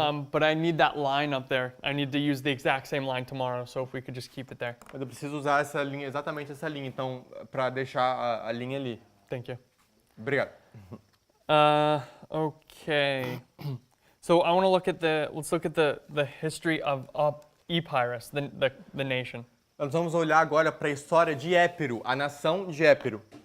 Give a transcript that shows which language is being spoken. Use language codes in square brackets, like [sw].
[en] But I need that line up there. I need to use the exact same line tomorrow, so if we could just keep it there. [pt] Mas eu preciso usar essa linha, exatamente essa linha, então, para deixar a linha ali. [en] Thank you. [pt] Obrigado. [en] Okay. So I want to look at let's look at the history of Epirus, the nation. [pt] Nós vamos olhar agora para a história de Épiro, a nação de Épiro.